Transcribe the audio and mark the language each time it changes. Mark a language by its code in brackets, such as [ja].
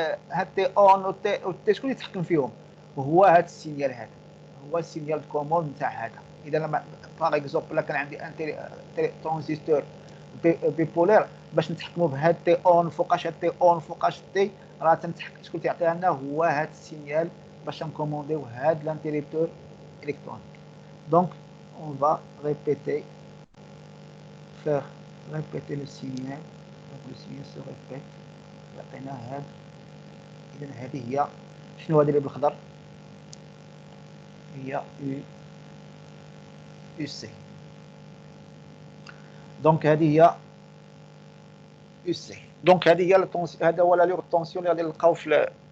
[ar] هاد تي اون و تي شكون اللي يتحكم فيهم؟ هو هاد السينيال هذا، هو السينيال كومون نتاع هذا. اذا لما باغ اكزومبل كان عندي ترانزستور بيبولير، باش نتحكموا بهاد تي اون فوقاش هاد تي اون فوقاش تي، راه تنتحكم شكون تيعطيها لنا؟ هو هاد السينيال باش نكومونديو هاد الانتريبتور الكترونيك. [fr] دونك اون فا ريبيتي faire répéter le signal. Donc le signal se répète. [ar] يعطينا هاد. اذا هذه هي شنو هذه اللي بالخضر؟ هي يو سي. دونك هذه هي يو سي. دونك هذه هي هذا هو لا الطونسيون اللي غادي نلقاو في.